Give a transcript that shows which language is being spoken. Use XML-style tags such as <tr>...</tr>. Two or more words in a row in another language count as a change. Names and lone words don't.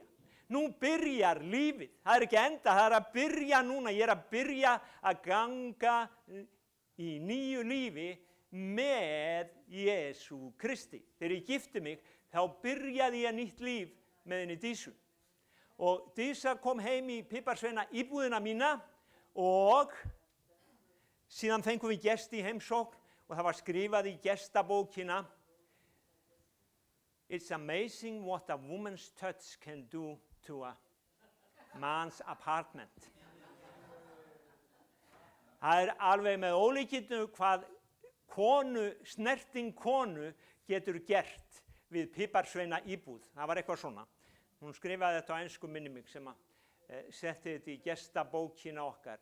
<is>Nú byrjar lífið, það ekki enda, það að byrja núna, ég að byrja að ganga í nýju lífi með Jesú Kristi. Þegar ég gifti mig, þá byrjaði ég nýtt líf með henni Dísu. Og Dísa kom heim í Piparsveina íbúðina mína og síðan fengum við gesti í heimsókn og það var skrifað í gestabókina</is> <en>It's amazing what a woman's touch can do to a man's apartment.</en> <is>Það alveg með ólíkindum hvað snerting konu getur gert við Piparsveina íbúð. Það var eitthvað svona. Hún skrifaði þetta á ensku minni mig sem setti þetta í gestabókina okkar.</is>